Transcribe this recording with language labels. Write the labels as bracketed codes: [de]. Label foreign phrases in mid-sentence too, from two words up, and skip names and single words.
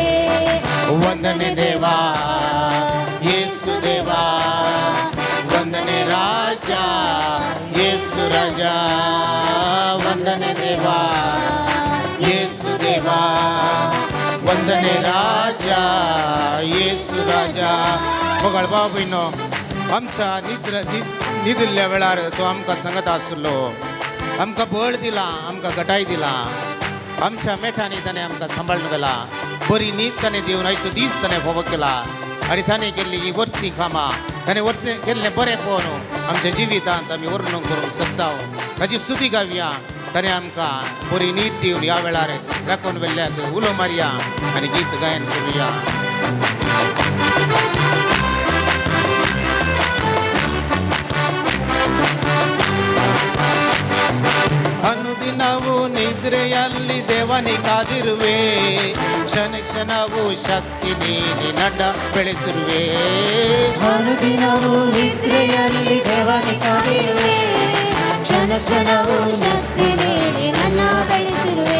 [kn] ವಂದನೆ ದೇವಾ ಯೇಸು ದೇವಾ, ವಂದನೆ ರಾಜ ಯೇಸು ರಾಜ. ವಂದನೆ ದೇವಾ ಯೇಸು ದೇವಾ, ವಂದನೆ ರಾಜ ಯೇಸು ರಾಜ. [kok] बघाळ भाव भयणो, आमच्या न्हिदिल्ल्या वेळार तो आमकां सांगत आसलो, आमकां बळ दिला, आमकां घटाय दिला. आमच्या मेठांनी ताणें आमकां सांबाळून गेला. बरी न्हीद ताणें दिवन आयचो दीस ताणें फोव केला. आनी ताणें केल्ली ही वर्ती कामां, ताणें केल्लें बरें पळोवन आमच्या जिवितांत आमी वर्णन करूंक शकता. ताची स्तुती गावया. ताणें आमकां बरी न्हीद दिवन ह्या वेळार राखून वेल्ल्याक उलो मारया आनी गीत गायन करुया. [kn] अनु ಅನುದಿನವೂ ನಿದ್ರೆಯಲ್ಲಿ ದೇವನಿ ಕಾದಿರುವೆ ಕ್ಷಣ ಕ್ಷಣವೂ ಶಕ್ತಿ ನೀಡಿ ನಡ್ಡ ಬೆಳೆಸಿರುವೆ ಅನುದಿನವೂ ನಿದ್ರೆಯಲ್ಲಿ ದೇವನಿ ಕಾದಿರುವೆ ಕ್ಷಣ ಕ್ಷಣವೂ ಶಕ್ತಿ ನೀಡಿ ನನ್ನ ಬೆಳೆಸಿರುವೆ